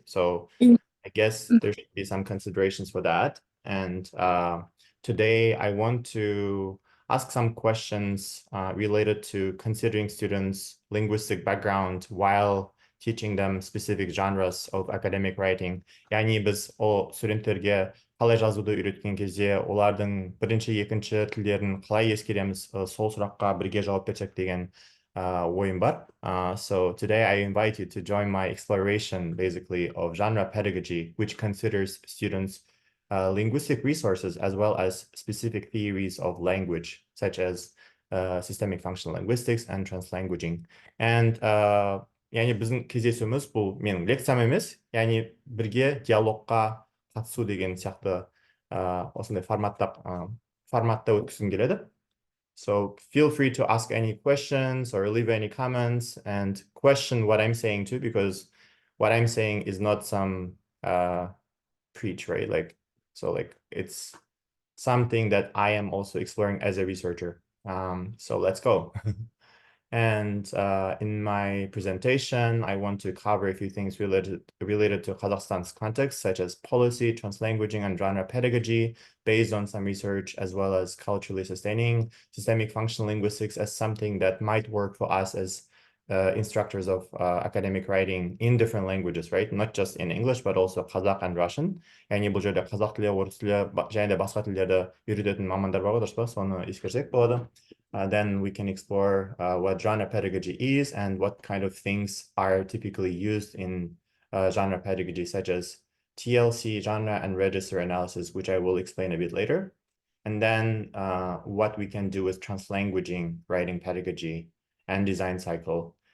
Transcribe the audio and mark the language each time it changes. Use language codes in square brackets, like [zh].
[en] So I guess there should be some considerations for that. And today I want to ask some questions related to considering students' linguistic background while teaching them specific genres of academic writing. [kk] Яғни біз студенттерге қалай жазуды үйреткен кезде олардың бірінші, екінші тілдерін қалай ескереміз, сол сұраққа бірге жауап берсек деген ойым бар. [en] So today I invite you to join my exploration basically of genre pedagogy, which considers students' linguistic resources as well as specific theories of language, such as systemic functional linguistics and translanguaging. And [kk] яғни біздің кездесуіміз бұл менің лекциям емес, яғни бірге диалогқа қатысу деген сияқты осындай форматта өткізгім келеді. [en] So feel free to ask any questions or leave any comments and question what I'm saying too, because what I'm saying is not some preach, right? So it's something that I am also exploring as a researcher. So let's go. And in my presentation, I want to cover a few things related to Kazakhstan's context, such as policy, translanguaging, and genre pedagogy, based on some research, as well as culturally sustaining systemic functional linguistics as something that might work for us as instructors of academic writing in different languages, right? Not just in English, but also Kazakh and Russian. [kk] Яғни бұл жерде қазақ тілі, орыс тілі, және де басқа тілдерді үйрететін мамандар бар ғой, дұрыс па? Соны ескерсек болады. [en] Then we can explore what genre pedagogy is and what kind of things are typically used in genre pedagogy, such as TLC, genre and register analysis, which I will explain a bit later. And then what we can do with translanguaging, writing pedagogy, and design cycle.